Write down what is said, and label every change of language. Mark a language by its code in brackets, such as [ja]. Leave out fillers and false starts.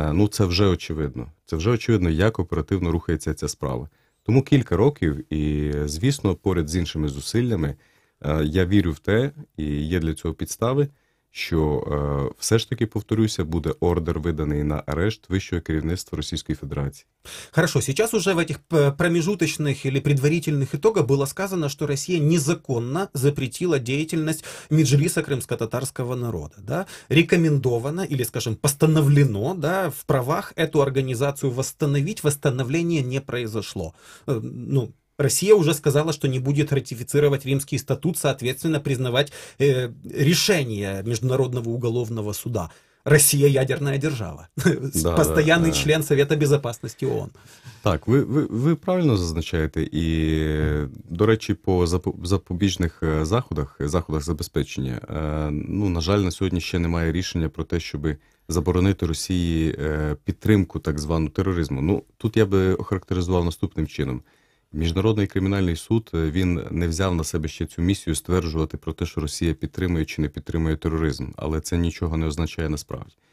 [uk] Це вже очевидно. Це вже очевидно, як оперативно рухається ця справа. Тому кілька років і, звісно, поряд з іншими зусиллями, я вірю в те, і є для цього підстави, що все ж таки, повторюся, буде ордер виданий на арешт вищого керівництва Російської Федерации. [ru] Хорошо, сейчас уже в этих промежуточных или предварительных итогах было сказано, что Россия незаконно запретила деятельность Меджлиса крымско-татарского народа. Да? Рекомендовано или, скажем, постановлено, да, в правах эту организацию восстановить. Восстановление не произошло. Ну, Россия уже сказала, что не будет ратифицировать Римский статут, соответственно, признавать решение Международного уголовного суда. Россия ядерная держава, постоянный член Совета Безопасности ООН. [uk] Так, ви правильно зазначаєте, і, до речі, по запобіжних заходах забезпечення, ну, на жаль, на сьогодні ще немає рішення про те, щоб заборонити Росії підтримку так званого тероризму. Ну, тут я би охарактеризував наступним чином. Міжнародний кримінальний суд, він не взяв на себе ще цю місію стверджувати про те, що Росія підтримує чи не підтримує тероризм, але це нічого не означає насправді.